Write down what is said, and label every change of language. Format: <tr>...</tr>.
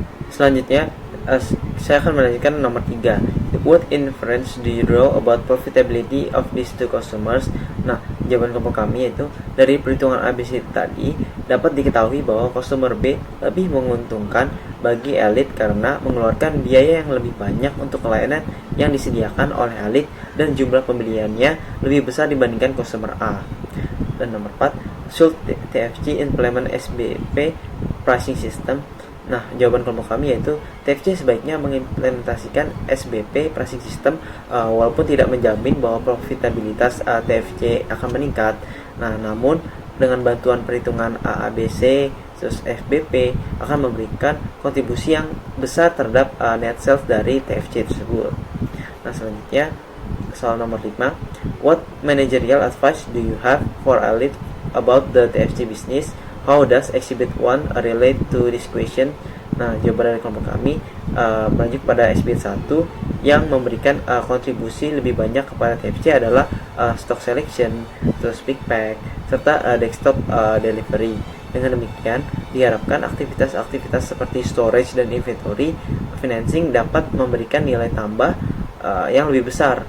<id>Selanjutnya saya akan melanjutkan nomor 3.</id> <en>What inference do you draw about profitability of these two customers?</en> <id>Nah, jawaban kelompok kami yaitu dari perhitungan ABC tadi dapat diketahui bahwa customer B lebih menguntungkan bagi elit karena mengeluarkan biaya yang lebih banyak untuk layanan yang disediakan oleh elit dan jumlah pembeliannya lebih besar dibandingkan customer A.</id> <en>Dan nomor 4, should TFC implement SBP pricing system?</en> <id>Nah, jawaban kelompok kami yaitu TFC sebaiknya mengimplementasikan SBP pricing system walaupun tidak menjamin bahwa profitabilitas TFC akan meningkat. Nah, namun dengan bantuan perhitungan ABC terus FBP akan memberikan kontribusi yang besar terhadap net sales dari TFC tersebut. Nah, selanjutnya soal nomor 5.</id> <en>What managerial advice do you have for elite about the TFC business? How does Exhibit 1 relate to this question?</en> <id>Nah, jawaban dari kelompok kami melanjut pada Exhibit 1 yang memberikan kontribusi lebih banyak kepada TFC adalah stock selection, terus pick pack, serta desktop delivery. Dengan demikian, diharapkan aktivitas-aktivitas seperti storage dan inventory financing dapat memberikan nilai tambah yang lebih besar.</id>